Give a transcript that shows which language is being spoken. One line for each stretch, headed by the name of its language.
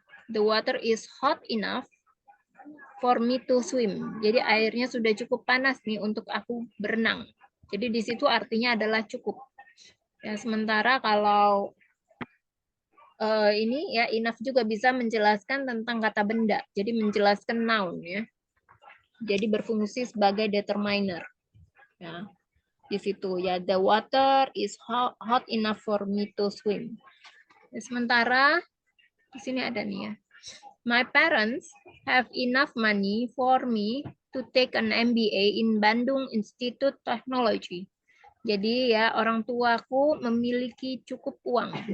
English: The water is hot enough for me to swim.
Indonesian: Jadi airnya sudah cukup panas nih untuk aku berenang. Jadi di situ artinya adalah cukup. Ya, sementara kalau ini ya enough juga bisa menjelaskan tentang kata benda. Jadi menjelaskan noun ya. Jadi berfungsi sebagai determiner. Ya. Di situ ya
English: the water is hot enough for me to swim.
Indonesian: Ya, sementara di sini ada nih ya.
English: My parents have enough money for me to take an MBA in Bandung Institute Technology.
Indonesian: Jadi ya orang tuaku memiliki cukup uang.